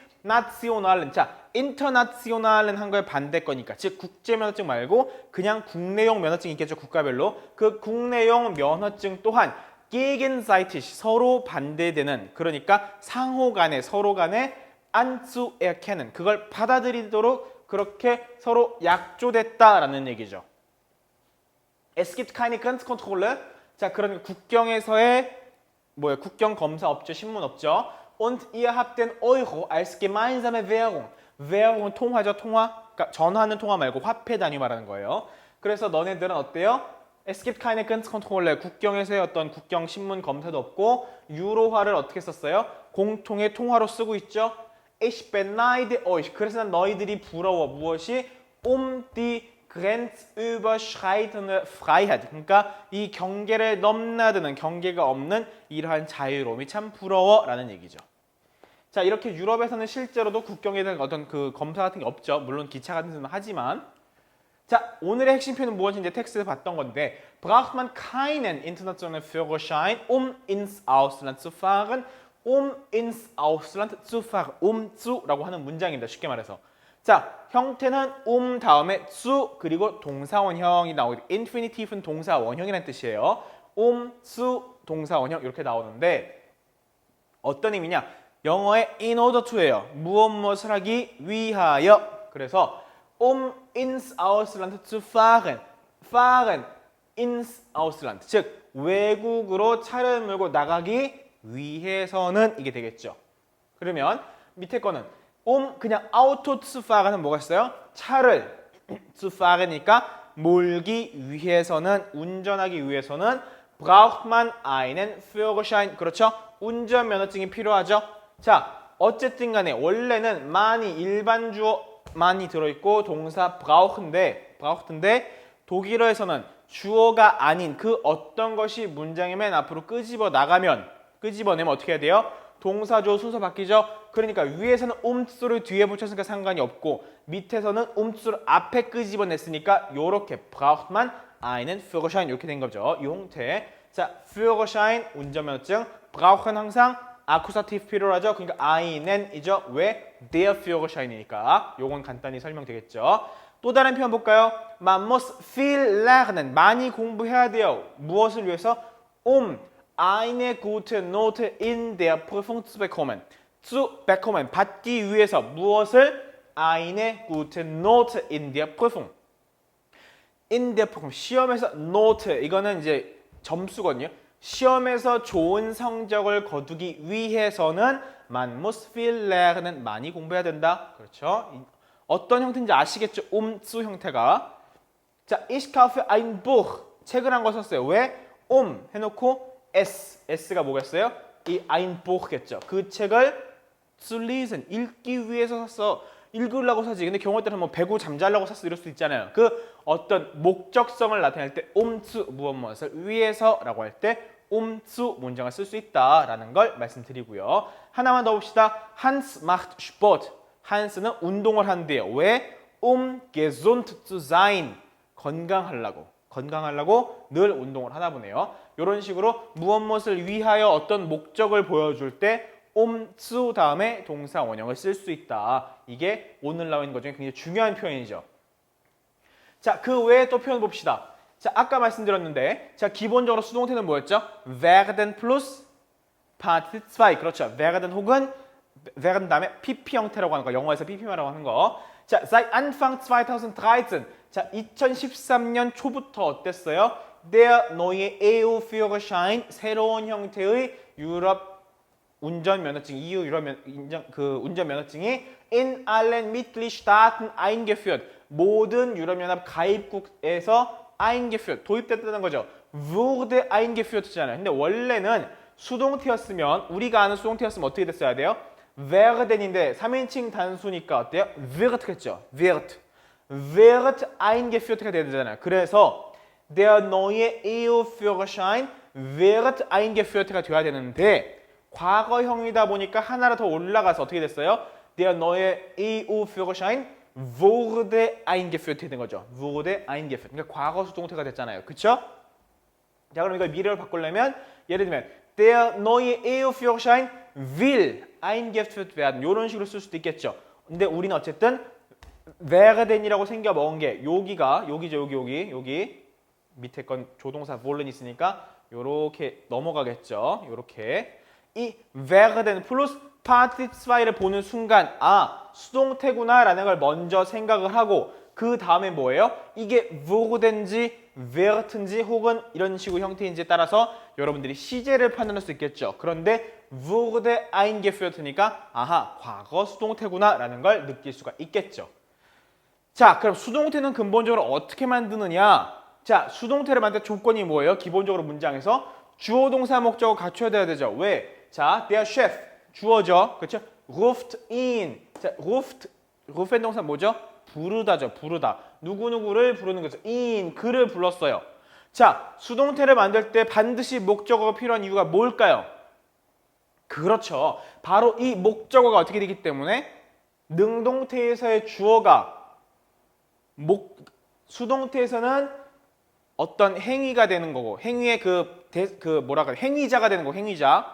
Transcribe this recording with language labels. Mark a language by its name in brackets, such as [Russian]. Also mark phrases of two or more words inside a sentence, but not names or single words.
[Korean] 나시오날은 자, 인터나시오날은 한 거에 반대 거니까 즉 국제 면허증 말고 그냥 국내용 면허증이 있겠죠. 국가별로. 그 국내용 면허증 또한 gegenseitig 서로 반대되는 그러니까 상호 간에 서로 간에 anzuerkennen 그걸 받아들이도록 그렇게 서로 약조됐다라는 얘기죠. [German] Es gibt keine Grenzkontrolle. [Korean] 자, 그러니까 국경에서의 국경 검사 없죠. 신문 없죠. [German] Und ihr habt den Euro als gemeinsame Währung. [Korean] Währung은 통화죠. 통화. 그러니까 전화하는 통화 말고 화폐 단위 말하는 거예요. 그래서 너네들은 어때요? [German] Es gibt keine Grenzkontrolle. [Korean] 국경에서의 어떤 국경 신문 검사도 없고 유로화를 어떻게 썼어요? 공통의 통화로 쓰고 있죠. [German] Ich beneide euch. [Korean] 그래서 난 너희들이 부러워. 무엇이? [German] die grenzüberschreitende Freiheit. [Korean] 그러니까 이 경계를 넘나드는 경계가 없는 이러한 자유로움이 참 부러워라는 얘기죠. 자, 이렇게 유럽에서는 실제로도 국경에 대한 어떤 그 검사 같은 게 없죠. 물론 기차 같은 데는 하지만. 자, 오늘의 핵심 표현은 무엇인지 이제 텍스트에서 봤던 건데 [German] braucht man keinen internationalen Führerschein, ins Ausland zu fahren. ins Ausland zu fahren. [Korean] zu라고 하는 문장입니다. 쉽게 말해서. 자, 형태는 다음에 zu 그리고 동사 원형이 나오고 infinitive는 동사 원형이라는 뜻이에요. zu 동사 원형 이렇게 나오는데 어떤 의미냐? 영어의 [English] in order to [Korean] 예요. 무엇을 하기 위하여. [German] 그래서 ins Ausland zu fahren. fahren ins Ausland. [Korean] 즉 외국으로 차를 몰고 나가기 위해서는 이게 되겠죠. 그러면 밑에 거는 그냥 [German] Auto zu fahren [Korean] 뭐가 있어요? 차를 [German] zu fahren이니까 [Korean] 몰기 위해서는 운전하기 위해서는 [German] braucht man einen Führerschein. [Korean] 그렇죠? 운전 면허증이 필요하죠. 자, 어쨌든 간에 원래는 man이 일반 주어 man이 들어있고 동사 braucht인데 독일어에서는 주어가 아닌 그 어떤 것이 문장의 맨 앞으로 끄집어내면 어떻게 해야 돼요? 동사조 순서 바뀌죠? 그러니까 위에서는 umzu를 뒤에 붙였으니까 상관이 없고 밑에서는 umzu를 앞에 끄집어냈으니까 요렇게 [German] braucht man einen Führerschein [Korean] 이렇게 된 거죠. 이 형태. 자, Führerschein 운전면허증 brauchen 항상 아쿠사티브 필요하죠. 그러니까 einen이죠. 왜? [German] der Führerschein이니까. [Korean] 요건 간단히 설명되겠죠. 또 다른 표현 볼까요? [German] Man muss viel lernen. [Korean] 많이 공부해야 돼요. 무엇을 위해서? [German] eine gute Note in der Prüfung zu bekommen. [Korean] 받기 위해서 무엇을? [German] eine gute Note in der Prüfung. in der Prüfung. [Korean] 시험에서 Note. 이거는 이제 점수거든요. 시험에서 좋은 성적을 거두기 위해서는 [German] man muss viel lernen. [Korean] 많이 공부해야 된다. 그렇죠? 어떤 형태인지 아시겠죠? zu 형태가. 자, [German] ich kaufe ein Buch. [Korean] 책을 한 거 썼어요. 왜? 해놓고 S가 뭐겠어요? 이 [German] ein Buch겠죠. [Korean] 그 책을 [German] zu lesen, [Korean] 읽기 위해서 샀어. 읽으려고 사지. 근데 경우에 따라서 뭐 배구 잠자려고 샀어 이럴 수 있잖아요. 그 어떤 목적성을 나타낼 때 zu 무엇을 위해서라고 할 때 zu 문장을 쓸 수 있다라는 걸 말씀드리고요. 하나만 더 봅시다. [German] Hans macht Sport. [Korean] 한스는 운동을 한대요. 왜? [German] Gesund zu sein. [Korean] 건강하려고 늘 운동을 하나 보네요. 이런 식으로 무엇을 위하여 어떤 목적을 보여줄 때 zu 다음에 동사 원형을 쓸 수 있다. 이게 오늘 나온 것 중에 굉장히 중요한 표현이죠. 자, 그 외에 또 표현 봅시다. 자, 아까 말씀드렸는데, 자, 기본적으로 수동태는 뭐였죠? [German] werden plus Part 2. 그렇죠. [Korean] werden 혹은 werden 다음에 PP 형태라고 하는 거, 영어에서 PP라고 하는 거. 자, [German] seit Anfang 2013. [Korean] 자, 2013년 초부터 어땠어요? [German] Der neue EU-Führerschein, [Korean] 새로운 형태의 유럽 운전면허증, EU 유럽 운전면허증이 [German] in allen Mitgliedstaaten eingeführt. [Korean] 모든 유럽연합 가입국에서 eingeführt, 도입됐다는 거죠. [German] wurde eingeführt잖아요. [Korean] 근데 원래는 수동태였으면, 우리가 아는 수동태였으면 어떻게 됐어야 돼요? werden인데 3인칭 단수니까 어때요? wird겠죠. [German] wird eingeführt가 [Korean] 돼야 되잖아요. 그래서 [German] der neue EU-Führerschein wird eingeführt가 [Korean] 돼야 되는데 과거형이다 보니까 하나로 더 올라가서 어떻게 됐어요? [German] Der neue EU-Führerschein wurde eingeführt [Korean] 된 거죠. [German] wurde eingeführt. [Korean] 그러니까 과거 수동태가 됐잖아요. 그쵸? 자, 그럼 이걸 미래로 바꾸려면 예를 들면 [German] der neue EU-Führerschein will eingeführt werden. [Korean] 이런 식으로 쓸 수도 있겠죠. 근데 우리는 어쨌든 werden이라고 생겨 먹은 게 여기 밑에 건 조동사 wollen 있으니까 요렇게 넘어가겠죠. 요렇게 이 werden 플러스 Part 2를 보는 순간 수동태구나 라는 걸 먼저 생각을 하고 그 다음에 뭐예요? 이게 wurden지 wert인지 혹은 이런 식의 형태인지에 따라서 여러분들이 시제를 판단할 수 있겠죠. 그런데 [German] wurde eingeführt니까 [Korean] 과거 수동태구나 라는 걸 느낄 수가 있겠죠. 자, 그럼 수동태는 근본적으로 어떻게 만드느냐? 자, 수동태를 만들 조건이 뭐예요? 기본적으로 문장에서 주어 동사 목적어 갖춰야 되죠. 왜? 자, der Chef 주어죠. 그렇죠? [German] ruft ihn. [Korean] 자, rufen 동사 뭐죠? 부르다죠. 부르다. 누구누구를 부르는 거죠. ihn, 그를 불렀어요. 자, 수동태를 만들 때 반드시 목적어가 필요한 이유가 뭘까요? 그렇죠. 바로 이 목적어가 어떻게 되기 때문에 능동태에서의 주어가 수동태에서는 어떤 행위가 되는 거고 행위의 행위자가 되는 거 행위자.